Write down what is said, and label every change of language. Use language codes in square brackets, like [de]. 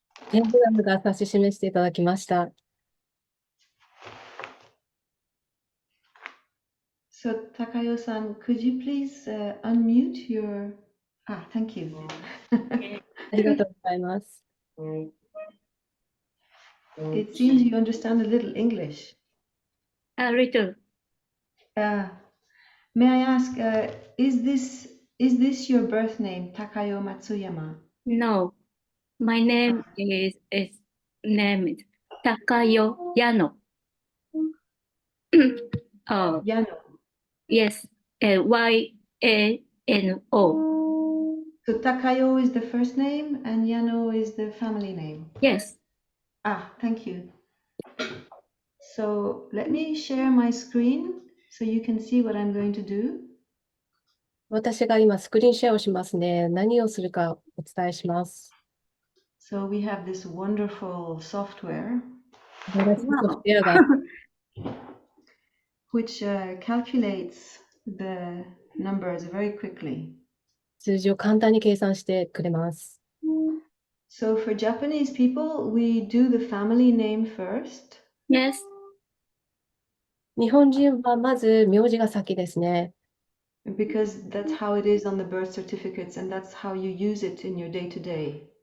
[ja] ペンジュラムが指し示していただきました。 [en] So Takayo-san, could you please unmute your... thank you. [ja] ありがとうございます。 [en] It seems you understand a little English. A little. May I ask, is this your birth name, Takayo Matsuyama? No. My name is named Takayo Yano. Oh, Yano. yes. Y-A-N-O. So Takayo is the first name and Yano is the family name. Yes. Thank you. So let me share my screen so you can see what I'm going to do. [ja] 私が今スクリーンシェアをしますね。何をするかお伝えします。 [en] So we have this wonderful software [ja] 素晴らしいソフトウェアが [en] which calculates the numbers very quickly. [ja] 数字を簡単に計算してくれます。 [en] So for Japanese people, we do the family name first. Yes. [ja] 日本人はまず名字が先ですね。 [en] Because that's how it is on the birth certificates and that's how you use it in your day-to-day.